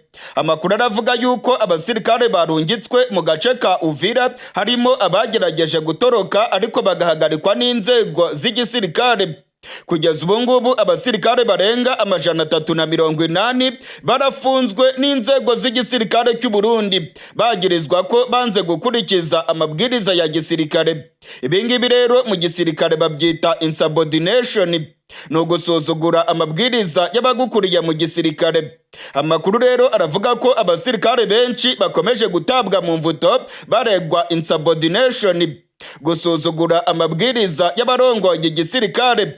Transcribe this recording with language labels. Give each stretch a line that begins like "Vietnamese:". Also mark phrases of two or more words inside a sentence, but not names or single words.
Rundi: Amakuru aravuga yuko abasirikare barungitswe mu gace ka Uvira harimo abagerageje gutoroka ariko bagahagarikwa n'inzego z'igisirikare. Kugeza ubu ngubu abasirikare barenga 380 barafunzwe n'inzego z'igisirikare cy'u Burundi bagirizwa ko banze gukurikiza amabwiriza ya gisirikare. Ibingibi rero mu gisirikare babyita insubordination, no gusuzugura amabwiriza y'abagukuriye mu gisirikare. Amakuru rero aravuga ko abasirikare benshi bakomeje gutabwa mu mvuto baregwa insubordination, gusuzugura amabwiriza y'abarongoye igisirikare.